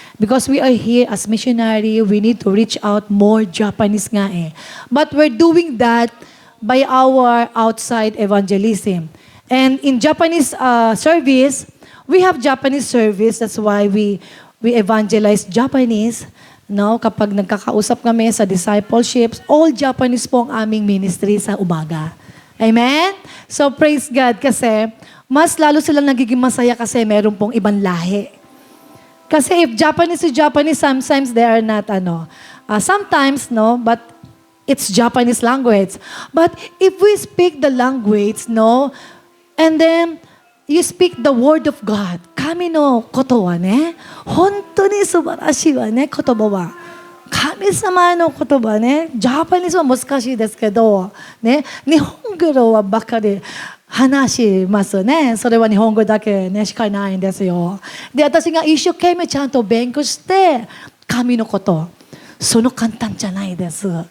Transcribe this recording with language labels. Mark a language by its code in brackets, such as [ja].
[en] Because we are here as missionary, we need to reach out more Japanese [tl] nga eh. [en] But we're doing that by our outside evangelism. And in Japanese service, we have Japanese service. That's why we evangelize Japanese. [tl] No, kapag nagkakausap kami sa discipleships, all Japanese po ang aming ministry sa umaga. Amen? [en] So praise God [tl] kasi mas lalo silang nagiging masaya kasi meron pong ibang lahi. [en] Kasi if Japanese to Japanese, sometimes they are not sometimes, no, but it's Japanese language. But if we speak the language, no, and then you speak the word of God. [ja] 神のことはね、本当に素晴らしいわね、言葉は。神様の言葉ね、ジャパニーズは難しいですけど、ね、日本語はばっかり話しますね。それは日本語だけね、しかないんですよ。で、私が一生懸命ちゃんと勉強して、神のこと、その簡単じゃないです。